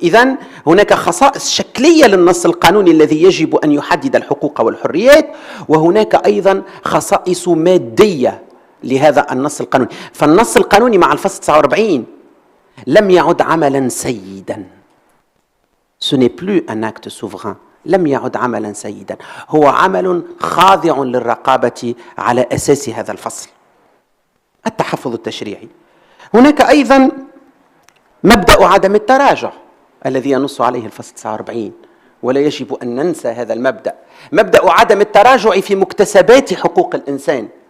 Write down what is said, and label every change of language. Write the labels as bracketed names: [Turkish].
[Arabic] إذن هناك خصائص شكلية للنص القانوني الذي يجب أن يحدد الحقوق والحريات، وهناك أيضا خصائص مادية لهذا النص القانوني. فالنص القانوني مع الفصل 49 لم يعد عملا سيدا، [French] ce n'est plus un acte souverain. [Arabic] لم يعد عملا سيدا، هو عمل خاضع للرقابة على أساس هذا الفصل. التحفظ التشريعي. هناك أيضا مبدأ عدم التراجع الذي ينص عليه الفصل 49، ولا يجب أن ننسى هذا المبدأ، مبدأ عدم التراجع في مكتسبات حقوق الإنسان.